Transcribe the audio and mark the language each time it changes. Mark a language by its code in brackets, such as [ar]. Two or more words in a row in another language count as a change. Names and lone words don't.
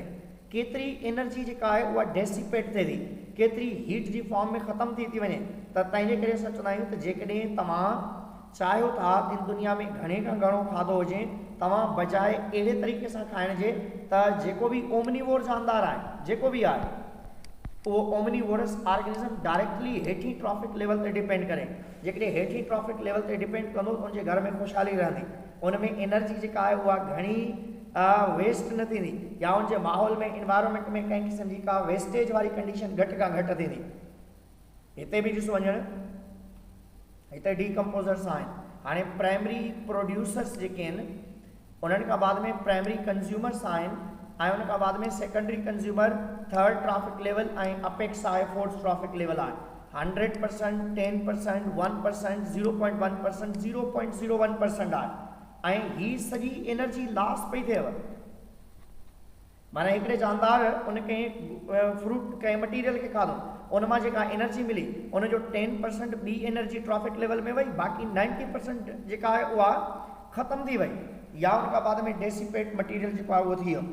[sd] केतिरी एनर्जी जेका आहे उहा डेसिपेट थिए थी, केतिरी हीट जी फॉर्म में ख़तम थी वञे। त तंहिंजे करे असां चवंदा आहियूं त जेकॾहिं तव्हां चाहियो था इन दुनिया में घणे खां घणो खाधो हुजे, तव्हां बजाए अहिड़े तरीक़े सां खाइण जे त जेको बि ओमनीवोर जानदार आहे जेको बि आहे वो [en] omnivorous organism directly [sd] हेठी [en] trophic level [sd] ते डिपेंड करे। जेकॾहिं हेठी [en] trophic level [sd] ते डिपेंड कंदो त उनजे घर में ख़ुशहाली रहंदी, उनमें एनर्जी जेका आहे उहा घणी वेस्ट न थींदी या उनजे माहौल में इन्वायरमेंट में कंहिं क़िस्म जी का वेस्टेज वारी कंडीशन घटि खां घटि थींदी। हिते बि ॾिसो वञण हिते डीकम्पोज़र्स आहिनि। हाणे [en] primary producers [sd] जेके आहिनि उन्हनि खां बाद में [en] primary consumers [sd] आहिनि ऐं उन खां बाद में [en] secondary consumer, third trophic level [sd] ऐं अपेक्स आहे, [en] fourth trophic level [sd] आहे। 100%, 10%, 1%, 0.1%, 0.01% आहे ऐं ही सॼी [en] energy loss [sd] पई थिएव। माना हिकिड़े जानदार उन कंहिं फ्रूट कंहिं मटीरियल खे खाधो उन मां जेका एनर्जी मिली उनजो 10% ॿी एनर्जी [en] trophic level [sd] में वई, बाक़ी 90% जेका आहे उहा ख़तम थी वई या उन खां बाद में [en] dissipate material [sd] जेको आहे उहो थी वियो।